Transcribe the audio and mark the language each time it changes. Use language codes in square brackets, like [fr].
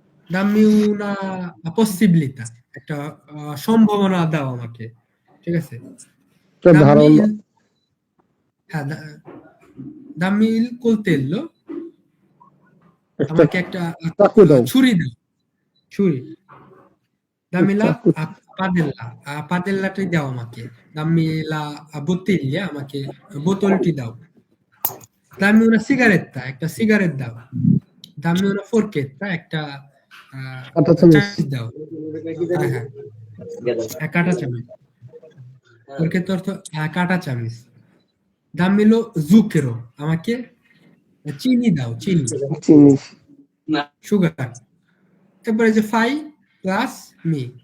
[it] দাম্মি উনা পসিবিলিটা, [bn] একটা সম্ভাবনা দাও আমাকে। ঠিক আছে, দাম্মি, হ্যাঁ, [it] দাম্মি ইল coltello, [bn] আমাকে একটা চাকু দাও। ছুরি দাও, ছুরি। [it] dammi [bn] আচ্ছা, [it] la padella, padellaটি [bn] দাও আমাকে, [it] dammi la bottiglia, [bn] আমাকে বোতলটি দাও, [it] dammi una sigaretta, [bn] একটা সিগারেট দাও, [it] dammi una forchetta, [bn] একটা কাঁটা চামচ। চামচ দাও। হ্যাঁ হ্যাঁ, কাঁটা চামচ, forchetta অর্থ কাঁটা চামচ। [it] dammi lo zucchero, [bn] আমাকে চিনি দাও, চিনি, চিনি, সুগার। এরপরে যে ফাই প্লাস মি,